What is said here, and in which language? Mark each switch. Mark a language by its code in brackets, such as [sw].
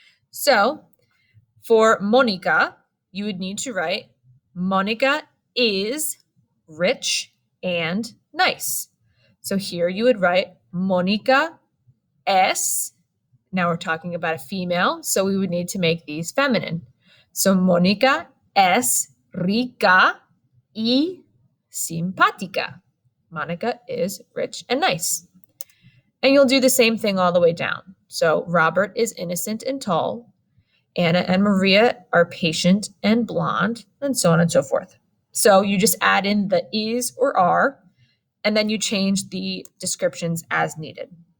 [en] So for Monica, you would need to write Monica is rich and nice. So here you would write Monica es. Now we're talking about a female, so we would need to make these feminine. So [es] Monica es rica y simpática. [en] Monica is rich and nice. And you'll do the same thing all the way down. So Robert is innocent and tall. Anna and Maria are patient and blonde, and so on and so forth. So you just add in the is or are, and then you change the descriptions as needed.